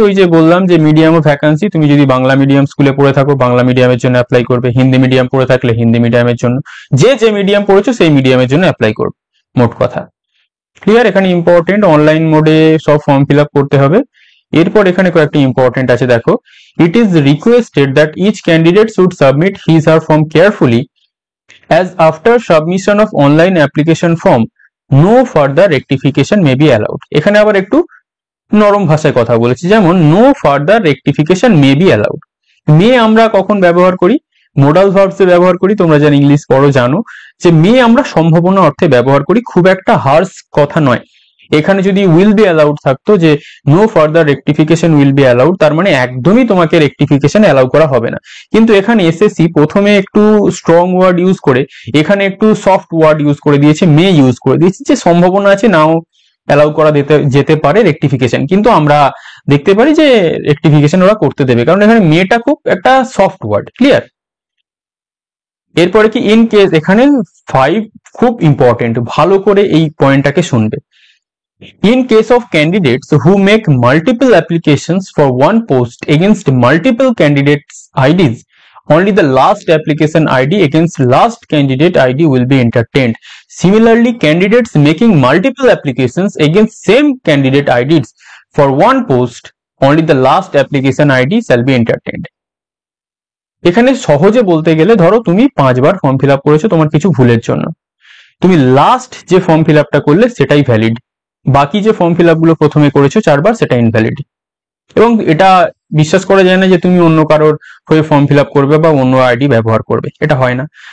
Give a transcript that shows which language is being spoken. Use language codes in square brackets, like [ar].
[bn] ওই যে বললাম যে মিডিয়াম অফ ভ্যাকান্সি, তুমি যদি বাংলা মিডিয়াম স্কুলে পড়ে থাকো বাংলা মিডিয়ামের জন্য অ্যাপ্লাই করবে, হিন্দি মিডিয়াম পড়ে থাকলে হিন্দি মিডিয়ামের জন্য, যে মিডিয়াম পড়েছো সেই মিডিয়ামের জন্য অ্যাপ্লাই করবে, মোট কথা। ক্লিয়ার? এখানে ইম্পর্টেন্ট অনলাইন মোডে সব ফর্ম ফিল আপ করতে হবে। এরপর এখানে কয়েকটি ইম্পর্টেন্ট আছে, দেখো। [en] It is requested that each candidate should submit his her form carefully as after submission of online application form no further rectification may be allowed। [bn] এখানে আবার একটু নরম ভাষায় কথা বলেছি, যেমন [en] no further rectification may be allowed। [bn] মে আমরা কখন ব্যবহার করি, মোডাল ভার্বস এ ব্যবহার করি। তোমরা যারা ইংলিশ পড়ো জানো যে মে আমরা সম্ভাবনা অর্থে ব্যবহার করি, খুব একটা হার্শ কথা নয়। এখানে যদি উইল বি অ্যালাউড থাকতো যে [en] no further rectification will be allowed, [bn] তার মানে একদমই তোমাকে রেকটিফিকেশন অ্যালাউ করা হবে না। কিন্তু এখানে এসএসসি প্রথমে একটু স্ট্রং ওয়ার্ড ইউজ করে এখানে একটু সফট ওয়ার্ড ইউজ করে দিয়েছে, মে ইউজ করে দিয়েছে, যে সম্ভাবনা আছে নাও অ্যালাউ করা যেতে পারে রেকটিফিকেশন। কিন্তু আমরা দেখতে পারি যে রেকটিফিকেশন ওরা করতে দেবে, কারণ এখানে মেটা খুব একটা সফট ওয়ার্ড। ক্লিয়ার? এরপরে কি ইন কেস, এখানে 5 খুব ইম্পর্টেন্ট, ভালো করে এই পয়েন্টটাকে শুনবে। [en] In case of candidates who make multiple applications for one post against multiple candidates' IDs, only the last application ID against last candidate ID will be entertained. Similarly, candidates making multiple applications against same candidate IDs for one post, only the last application ID shall be entertained. [bn] এখানে সহজে বলতে গেলে, ধরো তুমি 5 বার form fill up করেছো তোমার কিছু ভুলের জন্য, তুমি লাস্ট যে ফর্ম ফিল আপটা করলে সেটাই ভ্যালিড, বাকি যে ফর্ম ফিল আপ গুলো প্রথমে করেছো 4 বার সেটা ইনভ্যালিড। এবং এটা বিশ্বাস করা যায় না যে তুমি অন্য কারোর হয়ে ফর্ম ফিল আপ করবে বা অন্য আইডি ব্যবহার করবে, এটা হয় না।